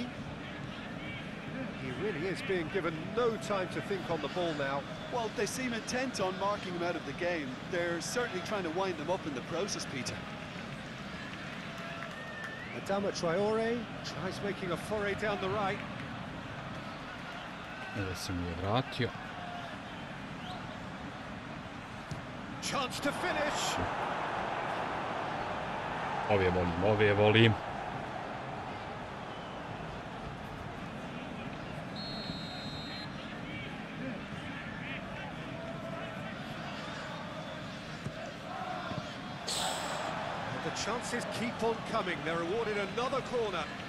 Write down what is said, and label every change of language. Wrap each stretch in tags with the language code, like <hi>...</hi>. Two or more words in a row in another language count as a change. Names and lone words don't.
<en>He really is being given no time to think on the ball now. Well, they seem intent on marking him out of the game. They're certainly trying to wind them up in the process, Peter. Adama Traore tries making a foray down the right.</en> <hr>Evo se mi je vratio.</hr> <en>Chance to finish.</en> <hr>Ove volim, ove volim.</hr> <en>The chances keep on coming. They're awarded another corner.</en>